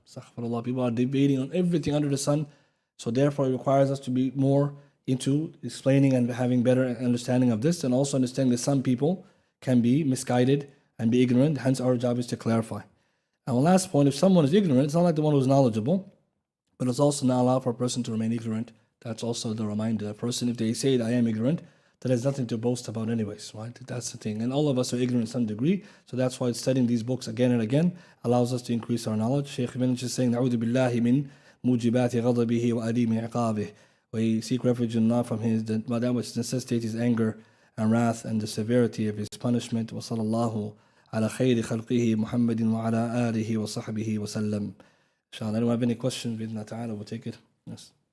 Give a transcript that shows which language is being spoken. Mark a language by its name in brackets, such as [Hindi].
[English] Astaghfirullah, people are debating on everything under the sun. So therefore it requires us to be more into explaining and having better understanding of this, and also understanding that some people can be misguided and be ignorant. Hence our job is to clarify. And one last point, if someone is ignorant, it's not like the one who's knowledgeable. But it's also not allowed for a person to remain ignorant. That's also the reminder. A person, if they say, I am ignorant, then there's nothing to boast about anyways, right? That's the thing. And all of us are ignorant to some degree, so that's why studying these books again and again allows us to increase our knowledge. Shaykh Ibn is saying, [Arabic] نعوذ بالله من موجبات غضبه وأليم عقابه. [English] We seek refuge in Allah from that which necessitates his anger and wrath and the severity of his punishment. [Arabic] وصلى الله على خير خلقه محمد وعلى آله وصحبه وسلم. [English] Inshallah, anyone have any questions? [Arabic] بإذن تعالى, [English] we'll take it. Yes.